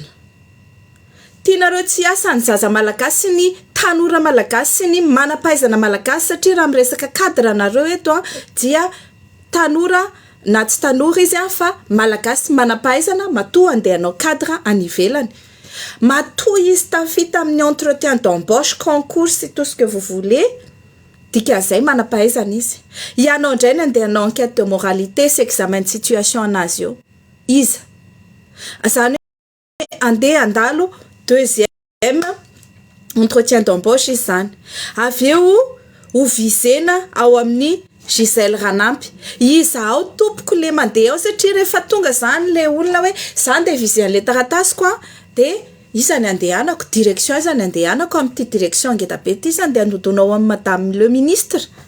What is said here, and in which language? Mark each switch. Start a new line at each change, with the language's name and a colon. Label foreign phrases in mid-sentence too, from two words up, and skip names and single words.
Malagasy: Tianareo tsy hiasa ny zaza malagasy, ny tanora malagasy, ny manam-pahaizana malagasy, satria raha miresaka cadre nareo eto dia tanora na tsy tanora izy fa malagasy manam-pahaizana matoa andeha hanao cadre any ivelany. Matoa izy tafita amin'ny
French: entretien d'embauche, concours, c'est tout ce que vous voulez.
Malagasy: Dikan'izay manam-pahaizana izy. Ianao indray ny andeha hanao
French: enquête de moralité, c'est examen de situation
Malagasy: anazy eo. Iza. Zany hoe andeha andalo
French: deuxième entretien d'embauche
Malagasy: izy zany. Avy eo ho visena ao amin'ny Gisèle Ranampy. Iza ao tompoko le mandeha ao satria rehefa tonga zany le olona hoe zany dia visen'le taratasiko dia iza ny andehanako, direction iza ny andehanako amin'ity direction ngeda-be ity iza andeha hanodonao amin'ny
French: madame le ministre.